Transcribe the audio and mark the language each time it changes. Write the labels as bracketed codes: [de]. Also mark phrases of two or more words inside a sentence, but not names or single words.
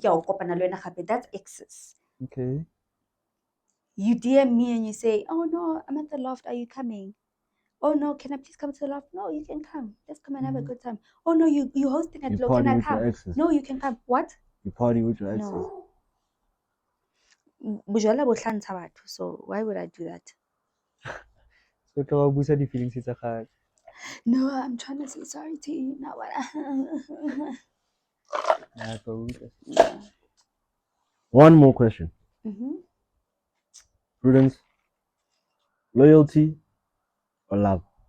[en] That's access. Okay. You DM me and you say, "Oh no, I'm at the loft. Are you coming?" Oh no, can I please come to the loft? No, you can come. Let's come and have a good time. Oh no, you hosting at You low. party Can I with your come? exes. No, you can come. What? You party with your exes. No. [st] Bojwala bo hlantsha batho, [en] so why would I do that? So to busa the feelings it's a hard. No, I'm trying to say sorry to you. Now what? One more question. Prudence, loyalty or love?